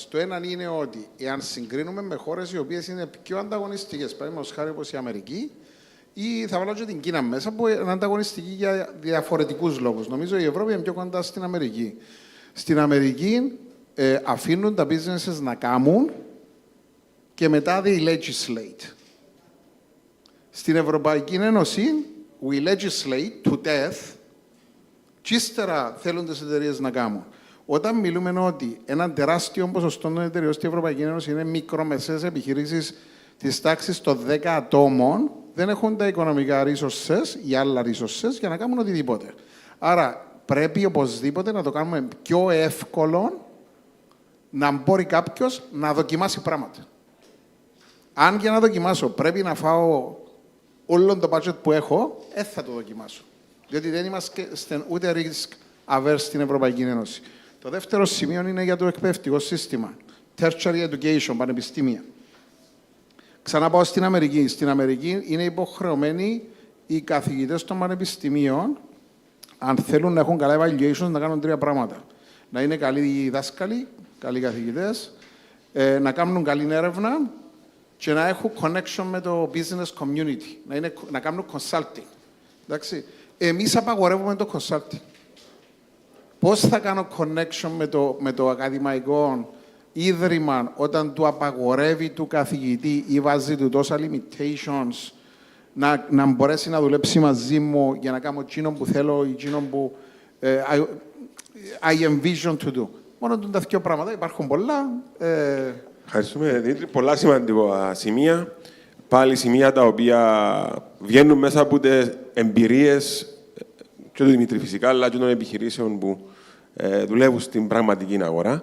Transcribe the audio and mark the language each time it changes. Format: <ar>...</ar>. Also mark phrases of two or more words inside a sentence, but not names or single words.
<el>Το ένα είναι ότι εάν συγκρίνουμε με χώρες οι οποίες είναι πιο ανταγωνιστικές, παραδείγματος χάρη όπως η Αμερική, ή θα βάλω και την Κίνα μέσα, που είναι ανταγωνιστική για διαφορετικούς λόγους. Νομίζω η Ευρώπη είναι πιο κοντά στην Αμερική. Στην Αμερική αφήνουν τα businesses να κάνουν και μετά</el> <en>they legislate.</en> <el>Στην Ευρωπαϊκή Ένωση,</el> <en>we legislate to death</en> <el>και ύστερα θέλουν τις εταιρείες να κάνουν. Όταν μιλούμε ότι ένα τεράστιο ποσοστό των εταιρεών στην Ευρωπαϊκή Ένωση είναι μικρομεσαίες επιχειρήσεις της τάξης των 10 ατόμων, δεν έχουν τα οικονομικά resources ή άλλα resources για να κάνουν οτιδήποτε. Άρα πρέπει οπωσδήποτε να το κάνουμε πιο εύκολο να μπορεί κάποιος να δοκιμάσει πράγματα. Αν για να δοκιμάσω πρέπει να φάω όλο το budget που έχω, θα το δοκιμάσω. Διότι δεν είμαστε ούτε</el> <en>risk averse</en> <el>στην Ευρωπαϊκή Ένωση. Το δεύτερο σημείο είναι για το εκπαιδευτικό σύστημα.</el> <en>Tertiary education,</en> <el>πανεπιστήμια. Ξανά πάω στην Αμερική. Στην Αμερική είναι υποχρεωμένοι οι καθηγητές των πανεπιστημίων, αν θέλουν να έχουν καλά evaluations, να κάνουν τρία πράγματα. Να είναι καλοί δάσκαλοι, καλοί καθηγητές, να κάνουν καλή έρευνα και να έχουν connection με το</el> <en>business community,</en> <el>να κάνουν consulting. Εντάξει. Εμείς απαγορεύουμε το consulting. Πώς θα κάνω connection με το ακαδημαϊκό ίδρυμα όταν του απαγορεύει του καθηγητή ή βάζει του τόσα limitations να μπορέσει να δουλέψει μαζί μου για να κάνω εκείνο που θέλω ή εκείνο που</el> <en>I envision to do.</en> <el>Μόνο τα δύο πράγματα, υπάρχουν πολλά. Ευχαριστούμε, Δημήτρη. Πολλά σημαντικά σημεία. Πάλι σημεία τα οποία βγαίνουν μέσα από τις εμπειρίες και του Δημήτρη φυσικά, αλλά και των επιχειρήσεων που δουλεύουν στην πραγματική αγορά.</el>